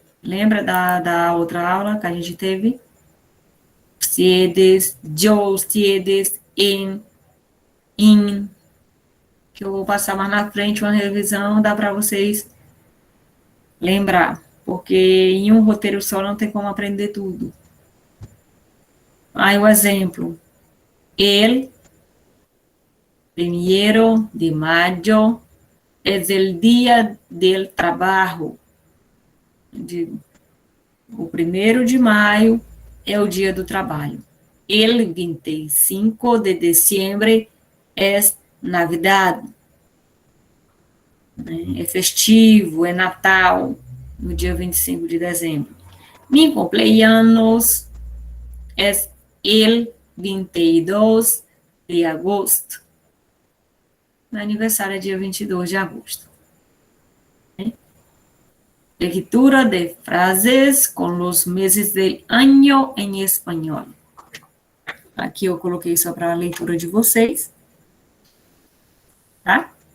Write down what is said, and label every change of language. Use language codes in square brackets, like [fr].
[pt] Lembra da outra aula que a gente teve? [es] Ustedes, yo, ustedes, [pt] in. Que eu vou passar mais na frente uma revisão, dá para vocês lembrar. Porque em um roteiro só não tem como aprender tudo. Aí o exemplo. [es] El 1º de mayo es el día del trabajo. [pt] O 1º de maio é o dia do trabalho. [es] El 25 de diciembre es Navidad. [pt] É festivo, é Natal, no dia 25 de dezembro. [es] Mi cumpleaños es el 22 de agosto. [pt] Meu aniversário é dia 22 de agosto. [es] Lectura de frases com los meses del año [pt] em espanhol. Aqui eu coloquei só para a leitura de vocês. Tá?